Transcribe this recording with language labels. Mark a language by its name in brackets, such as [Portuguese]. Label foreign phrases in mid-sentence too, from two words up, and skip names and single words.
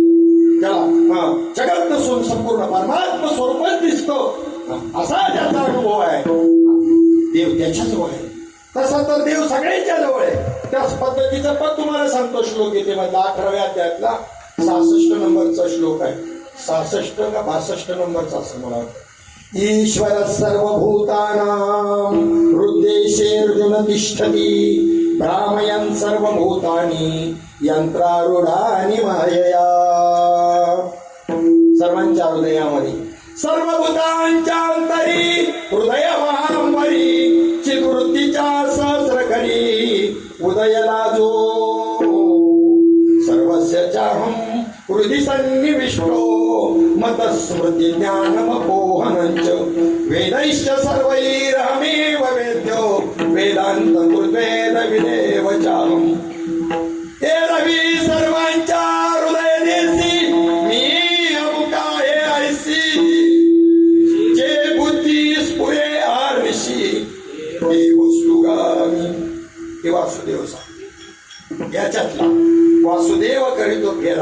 [Marathi] त्याला जगत नसून संपूर्ण परमात्मा स्वरूपच दिसतो असा त्याचा अनुभव आहे. देव त्याच्या जवळ आहे. तसा तर देव सगळ्यांच्या जवळ आहे. त्याच पद्धतीचा पण तुम्हाला सांगतो श्लोक येते मध्ये 18व्या अध्यायातला 66 नंबरचा श्लोक आहे. 66 का 62 नंबरचा असं मला वाटतं. [Sanskrit] ईश्वर सर्वभूतानां हृद्देशे अर्जुन तिष्ठति भ्रामयन् सर्वभूतानि यंत्रारूढानि मायया. [Marathi] सर्वांच्या हृदयामध्ये सर्वभूतांच्या अंतरी हृदय महांबरी चित्वृत्तीच्या सहस्रकरी उदयला जो [Sanskrit] सर्वस्य चाहं हृदि सन्निविष्टो मतस्मृती ज्ञानमपोहनञ्च वेदैश्च सर्वैरहमेव वेद्यो वेदांत कृद्वेद विदेव चाहम्. [Marathi] हे रवी सर्वांच्या हृदय देसी मी अमुका हे ऐसी जे बुद्धी स्फुरे आरशी हे वस्तुगामी. हे वासुदेव सांग याच्यातला वासुदेव करीतो फेरा.